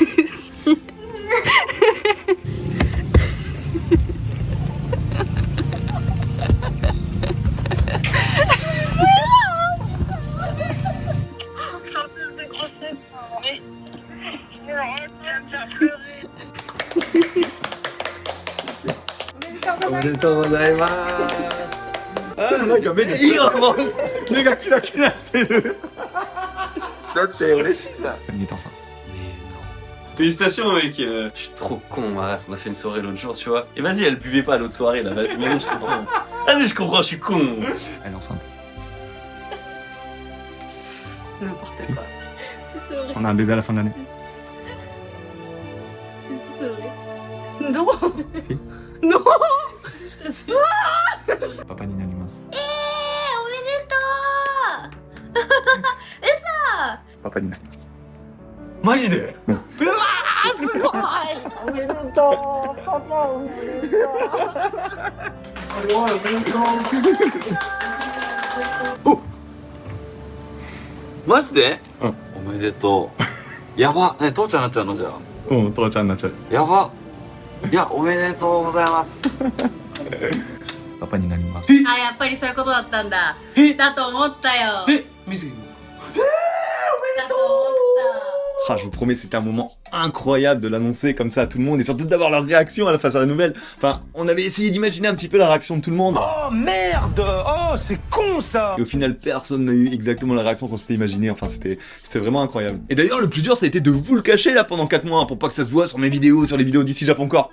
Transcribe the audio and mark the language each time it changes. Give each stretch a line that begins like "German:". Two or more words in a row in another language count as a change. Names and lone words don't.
French: Chanteuse de grossesse. Mais arrête, tu vas me faire pleurer.
Japanese: おめでとうございます。なんか目がいいよ、もう目がキラキラしてる。だって嬉しいじゃん。
French: Nathan. Félicitations mec, je suis trop con, Maras, on a fait une soirée l'autre jour, tu vois. Et vas-y, elle buvait pas l'autre soirée là, vas-y, maintenant je comprends. Vas-y, je comprends, je suis con. Elle est enceinte. N'importe quoi. C'est vrai. On a un bébé à la fin de l'année. C'est vrai. Non. Si. Non.
Japanese: パパになります。パパになります. マジでマジで、うんおめでとう。やば。ね、父ちゃんになっちゃうのじゃあ。うん、父ちゃんになっちゃう。やば。いや、おめでとうございます。パパになります。あ、やっぱりそういうことだったんだ。えだと思ったよ。え、水木も。だと思った。
French: Ah, je vous promets, c'était un moment incroyable de l'annoncer comme ça à tout le monde et surtout d'avoir leur réaction à la face à la nouvelle. Enfin, on avait essayé d'imaginer un petit peu la réaction de tout le monde. Oh merde! Oh, c'est con ça! Et au final, personne n'a eu exactement la réaction qu'on s'était imaginé. Enfin, c'était vraiment incroyable. Et d'ailleurs, le plus dur, ça a été de vous le cacher là pendant 4 mois pour pas que ça se voit sur mes vidéos, sur les vidéos d'Ici Japon Corp.